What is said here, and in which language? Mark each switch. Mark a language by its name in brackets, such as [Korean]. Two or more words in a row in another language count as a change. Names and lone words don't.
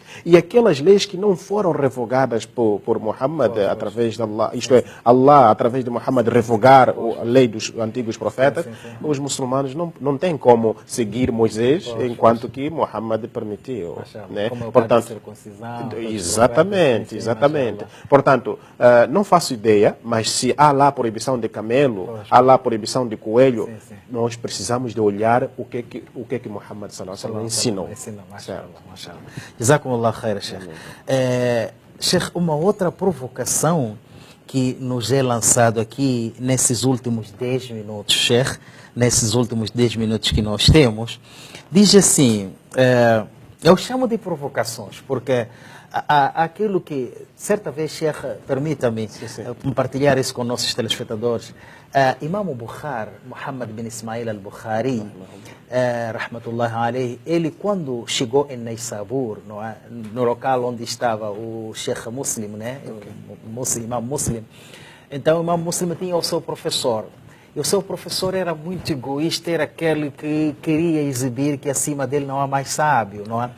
[Portuguese] E aquelas leis que não foram revogadas por Muhammad através de Allah, isto é, Allah através de Muhammad revogar a lei dos antigos profetas, os muçulmanos não têm como seguir Moisés enquanto que Muhammad permitiu. Né? Como é o caso da Portanto, circuncisão. exatamente, sim, exatamente. mashallah. Portanto, não faço ideia, mas se há lá proibição de camelo, há lá proibição de coelho, Sim. nós precisamos de olhar o que que Muhammad [Arabic] صلى الله عليه وسلم [Portuguese] ensinou. [Arabic] ما شاء الله، ما شاء الله. جزاكم الله خير، شيخ. [Portuguese] Sheikh, uma outra provocação que nos é lançado aqui nesses últimos 10 minutos, Sheikh, nesses últimos 10 minutos que nós temos, diz assim, eu chamo de provocações, porque aquilo que, certa vez, Sheikh, permita-me compartilhar isso com nossos telespectadores. Imam Bukhari, Muhammad bin Ismail al-Bukhari, [Arabic] رحمة الله عليه, [Portuguese] ele quando chegou em Naysabur, no local onde estava o Sheikh Muslim, né? O Imam Muslim, então o Imam Muslim tinha o seu professor. E o seu professor era muito egoísta, era aquele que queria exibir que acima dele não há mais sábio, não é?